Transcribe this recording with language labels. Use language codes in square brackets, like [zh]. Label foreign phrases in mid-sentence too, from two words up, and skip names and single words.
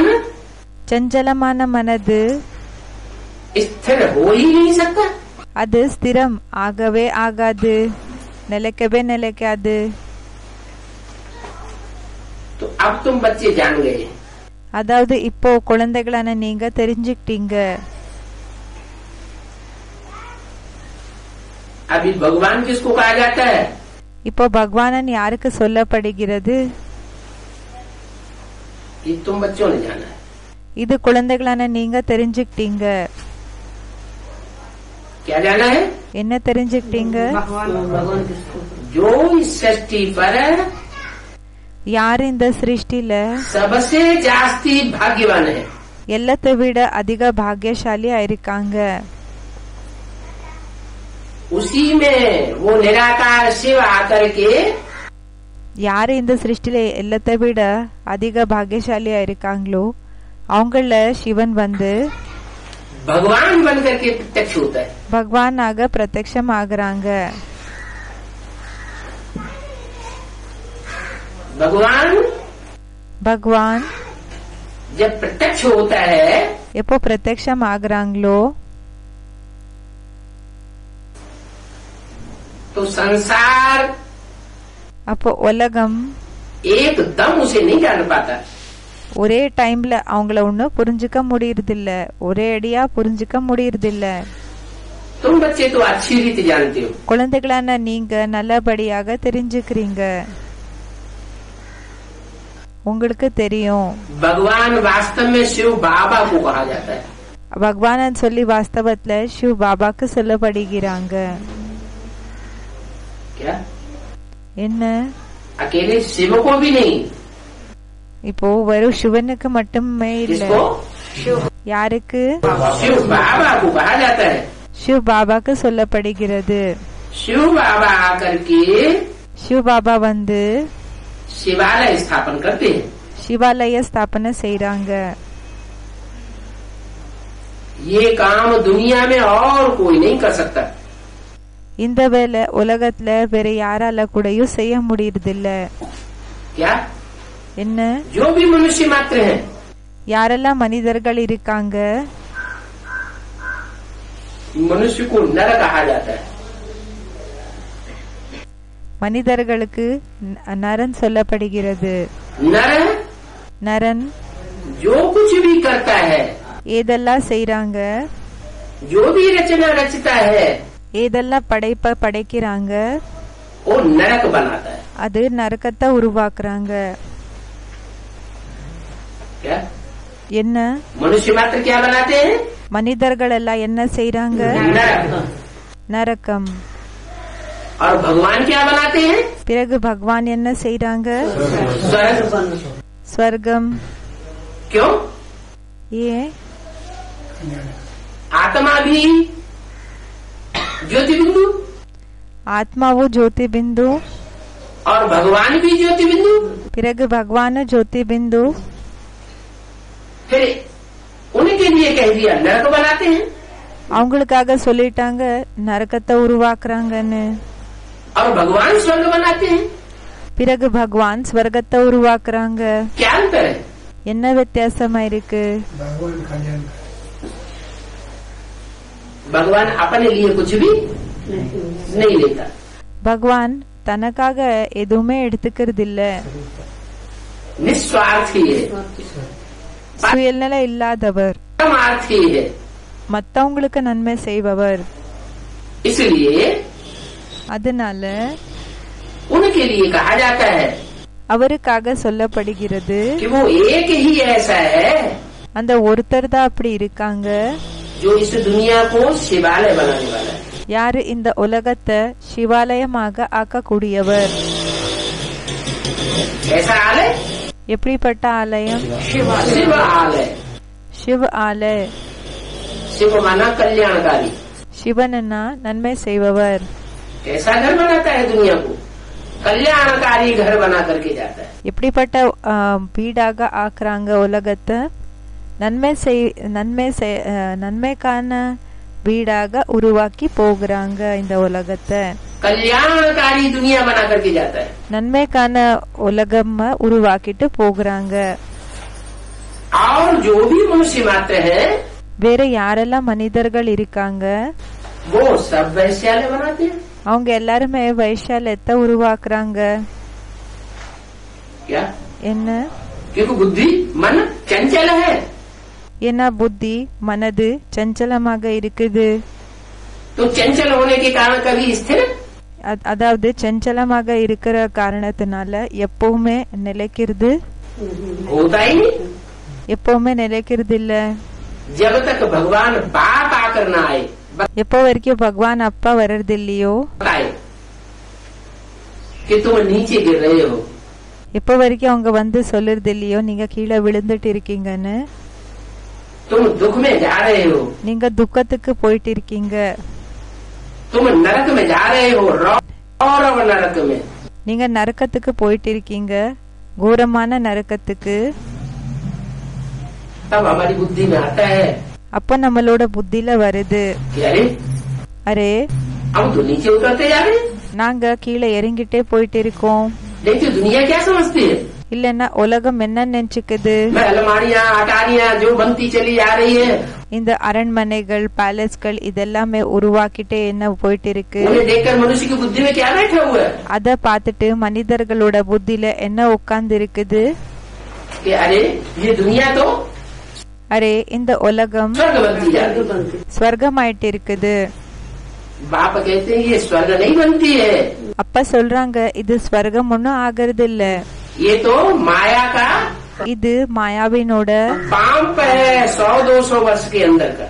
[ta] சஞ்சலமான மனது [hi] स्थिर हो ही नहीं सकता. [ta] அது ஸ்திரம் ஆகவே ஆகாது, நிலைக்கவே நிலைக்காது. [hi] तो अब तुम बच्चे जान गए. [ta] அதாவது இப்போ குழந்தைகளான நீங்க தெரிஞ்சுக்கிட்டீங்க. [hi] अभी भगवान किसको कहा जाता है? [ta] இப்போ பகவானன் யாருக்கு சொல்லப்படுகிறது? [hi] ये तुम बच्चों ने जाना है. [ta] இது குழந்தைகளான நீங்க தெரிஞ்சுக்கிட்டீங்க. [hi] क्या जाना है? [ta] என்ன தெரிஞ்சுக்கிட்டீங்க? [hi] जो इस सृष्टि पर [ta] யார் இந்த சிருஷ்டில [hi] सबसे जास्ती भाग्यवान है. [ta] எல்லாத்தை விட அதிக பாக்கியசாலி ஆயிருக்காங்க. [hi] उसी में वो निराकार शिव आकर के [ta] யாரு இந்த சிருஷ்டில எல்லாத்தை விட அதிக பாக்கியசாலியா இருக்காங்களோ அவங்கள சிவன் வந்து [hi] भगवान बन करके प्रत्यक्ष होता है. [ta] பகவானாக பிரத்யக்ஷம் ஆகுறாங்க. [hi] भगवान [ta] பகவான் [hi] जब प्रत्यक्ष होता है [ta] எப்போ பிரத்யக்ஷம் ஆகுறாங்களோ [hi] तो संसार [ta] அப்போ உலகம் [hi] एकदम उसे नहीं जान पाता. [ta] ஒரே டைம்ல அவங்கள ஒன்னும் புரிஞ்சுக்க முடியறதில்ல, ஒரே அடியா புரிஞ்சுக்க முடியறதில்ல. [hi] तुम बच्चे तो अच्छी रीति जानते हो. [ta] குழந்தைகளான நீங்க நல்லபடியாக தெரிஞ்சுக்கிறீங்க, உங்களுக்கு தெரியும். [hi] भगवान वास्तव में शिव बाबा को कहा जाता है. [ta] பகவான் சொல்லி வாஸ்தவத்துல சிவ பாபாக்கு சொல்லப்படுகிறாங்க. [hi] क्या? [ta] என்ன? [hi] अकेले शिव को भी नहीं. [ta] இப்போ வெறும் சிவனுக்கு மட்டுமே இல்ல, [hi] किसको? [ta] யாருக்கு? [hi] शिव बाबा को कहा जाता है. [ta] சிவ பாபாக்கு சொல்லப்படுகிறது. [hi] शिव बाबा आकर के [ta] சிவ பாபா வந்து [hi] शिवालय स्थापन करते हैं. [ta] சிவாலய ஸ்தாபனை செய்யறாங்க. [hi] ये काम दुनिया में और कोई नहीं कर सकता. [ta] இந்த வேலை உலகத்துல வேற யாரால கூடயும் செய்ய முடியறதில்ல. [hi] क्या? [ta] என்ன? [hi] जो भी मनुष्य मात्र हैं [ta] யாரெல்லாம் மனிதர்கள் இருக்காங்க [hi] मनुष्य को नर कहा जाता है. [ta] மனிதர்களுக்கு நரன் சொல்லப்படுகிறது. [hi] नर [ta] நரன் [hi] जो कुछ भी करता है, [ta] ஏதெல்லாம் செய்யறாங்க, [hi] जो भी रचना रचता है, [ta] ஏதெல்லாம் படைக்கிறாங்க, [hi] वो नरक बनाता है. [ta] அது நரகத்தை உருவாக்குறாங்க. [hi] क्या? [ta] என்ன? [hi] मनुष्य मात्र क्या बनाते हैं? [ta] மனிதர்களெல்லாம் என்ன செய்றாங்க? [hi] नरक। [ta] நரகம். [hi] और भगवान क्या बनाते हैं? [ta] பிறகு பகவான் என்ன செய்றாங்க? [hi] स्वर्ग। [ta] ஸ்வர்க்கம். [hi] क्यों? [ta] ஏன்? [hi] आत्मा भी ज्योति बिंदु [ta] ஆத்மாவு ஜோதி பிந்து, [hi] और भगवान भी ज्योति बिंदु। [ta] பிறகு பகவான் ஜோதி பிந்து. [hi] फिर उनके लिए कह दिया नरक बनाते हैं, [ta] அவங்களுக்காக சொல்லிட்டாங்க நரகத்தை உருவாக்குறாங்கன்னு. [hi] और भगवान स्वर्ग बनाते हैं। [ta] பிறகு பகவான் ஸ்வர்கத்தை உருவாக்குறாங்க. [hi] क्या अंतर है? [ta] என்ன வித்தியாசமா இருக்கு? [hi] भगवान अपने लिए कुछ भी नहीं लेता। [ta] பகவான் தனக்காக எதுவுமே எடுத்துக்கிறது இல்ல. [hi] निस्वार्थी है, [ta] சுயநலம் இல்லாதவர், [hi] परमार्थी है। [ta] மத்தவங்களுக்கு நன்மை செய்பவர். [hi] इसलिए [ta] அதனால [hi] उनके लिए कहा जाता है [ta] அவருக்காக சொல்லப்படுகிறது [hi] कि वो एक ही ऐसा है [ta] அந்த ஒருத்தர் தான் அப்படி இருக்காங்க. [hi] जो इस दुनिया को शिवालय बनाने वाला है। [ta] யாரு இந்த உலகத்தை சிவாலயமாக ஆக்கக்கூடியவர். [hi] ऐसा आलय [ta] எப்படிப்பட்ட ஆலயம்? [hi] शिव आलय। [ta] சிவ ஆலய. [hi] शिव माना कल्याणकारी। [ta] சிவனா நன்மை செய்பவர். [hi] कैसा घर बनाता है दुनिया को? कल्याणकारी घर बना करके जाता है। [ta] எப்படிப்பட்ட வீடாக ஆக்குறாங்க உலகத்தை? நன்மைக்கான வீடாக உருவாக்கி போகிறாங்க இந்த உலகத்தை. [hi] कल्याणकारी दुनिया बना करके जाता है। [ta] நன்மைக்கான உலகம் உருவாக்கிட்டு போகிறாங்க. [hi] और जो भी मनुष्य मात्र है [ta] வேற யாரெல்லாம் மனிதர்கள் இருக்காங்க [hi] वो सब वैश्यालय बनाते हैं। [ta] அவங்க எல்லாருமே வைஷாலயத்தை உருவாக்குறாங்க. [hi] क्या? [ta] என்ன? [hi] क्योंकि बुद्धि मन चंचल है। [ta] ஏன்னா புத்தி மனது சஞ்சலமாக இருக்குது. [hi] तो चंचल होने के कारण कभी स्थिर [ta] அதாவது சஞ்சலமாக இருக்கிற காரணத்தினால எப்பவுமே நிலைக்கிறது [hi] होता ही नहीं। [ta] எப்பவுமே நிலைக்கிறது இல்ல. [hi] जब तक भगवान बाप आकर न आए [ta] எப்போ வரைக்கும் பகவான் அப்பா வர்றது இல்லையோ, [hi] बताए कि तुम नीचे गिर रहे हो, [ta] எப்போ வரைக்கும் அவங்க வந்து சொல்லுறது இல்லையோ நீங்க கீழே விழுந்துட்டு இருக்கீங்கன்னு, [hi] तुम दुख में जा रहे हो, [ta] நீங்க துக்கத்துக்கு போயிட்டு இருக்கீங்க, [hi] तुम नरक में जा रहे हो, रौरव नरक में, [ta] நீங்க நரக்கத்துக்கு போயிட்டு இருக்கீங்க, घोरமான நரக்கத்துக்கு. [hi] तब हमारी बुद्धि में आता है [ta] அப்ப நம்மளோட புத்தியில வருது, [hi] कि अरे [ta] அரே [hi] हम तो नीचे उतरते जा रहे हैं। [ta] நாங்க கீழே இறங்கிட்டே போயிட்டு இருக்கோம். [hi] देखिए दुनिया क्या समझती है? [ta] இல்லன்னா உலகம் என்ன நினைச்சுக்குது? [hi] मैं अलमारियां अटारियां जो बनती चली जा रही है, [ta] இந்த அரண்மனைகள் பேலஸ்கள் இதெல்லாமே உருவாக்கிட்டே என்ன போயிட்டு இருக்கு. [hi] उन्हें देखकर मनुष्य की बुद्धि में क्या बैठा हुआ है? [ta] அத பாத்துட்டு மனிதர்களோட புத்தியில என்ன உட்கார்ந்து இருக்குது? [hi] कि अरे ये दुनिया तो [ta] அரே இந்த உலகம் [hi] स्वर्ग बनती जा रही है। [ta] ஸ்வர்கமாயிட்டு இருக்குது. [hi] बाप कहते हैं ये स्वर्ग नहीं बनती है, [ta] அப்ப சொல்றாங்க இது ஸ்வர்கம் ஒன்னும் ஆகிறது இல்ல, [hi] ये तो माया का [ta] இது மாயாவினோட [hi] पांप है 100-200 वर्ष के अंदर का।